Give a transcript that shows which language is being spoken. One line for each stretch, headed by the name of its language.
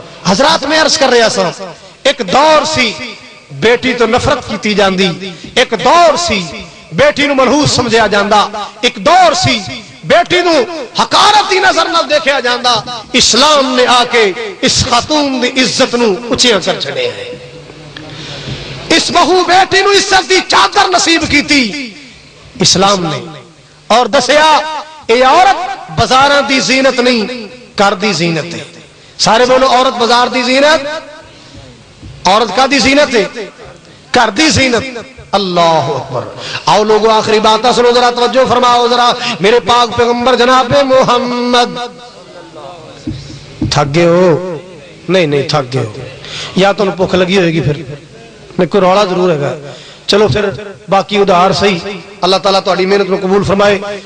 Punjabi: حضرات میں عرض کر رہا سا ایک دور سی بیٹی تو نفرت کیتی جاندی, ایک دور سی بیٹی نو منحوس سمجھیا جاندا, ایک دور سی بیٹی نو حقارتی نظر نہ دیکھا جاندا. اسلام نے آ کے اس خاتون دی عزت نو اچھیا کر چھڑے ہیں. اس بہو بیٹی نو عزت دی چادر نصیب کیتی اسلام نے, اور دسیا اے عورت بازاراں دی زینت نہیں گھر دی زینت ہے. سارے بولو عورت بازار دی زینت, عورت کا دی زینت ہے گھر دی زینت.
Arabic: اللہ اکبر.
Urdu: آؤ لوگو آخری باتیں سنو ذرا, توجہ فرماؤ ذرا. میرے پاک پیغمبر جناب محمد, تھک گئے ہو؟ نہیں تھک گئے ہو, یا تو بھوک لگی ہوئے گی, پھر کوئی رولا ضرور ہے. چلو پھر باقی ادھار صحیح. اللہ تعالیٰ تہاڈی محنت کو قبول فرمائے.